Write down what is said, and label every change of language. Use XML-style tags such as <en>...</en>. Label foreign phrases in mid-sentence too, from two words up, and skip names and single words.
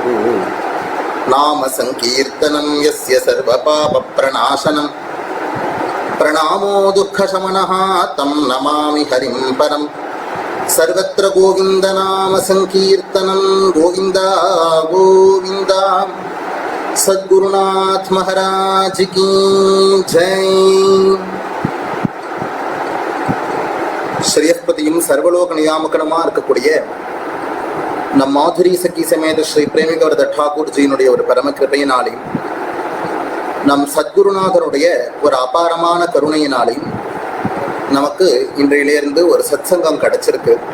<sa>नाम संकीर्तनं यस्य सर्वपापप्रणाशनं प्रणामो दुःखशमनः तं नमामि हरिं परम्। सर्वत्र गोविन्दनाम संकीर्तनं गोविन्द गोविन्द।</sa> <hi>सद्गुरुनाथ महाराज की जय।</hi> <ta>ஸ்ரீயஸ்பதியும் சர்வலோக நியாமகனமாக இருக்கக்கூடிய நம் மாதுரி சக்கி சமேத ஸ்ரீ பிரேமிகவரத டாகூர் ஜியினுடைய ஒரு பரம கிருபையினாலையும் நம் சத்குருநாதருடைய ஒரு அபாரமான கருணையினாலையும் நமக்கு இன்றையிலிருந்து ஒரு சத்சங்கம் கிடைச்சிருக்கு.</ta>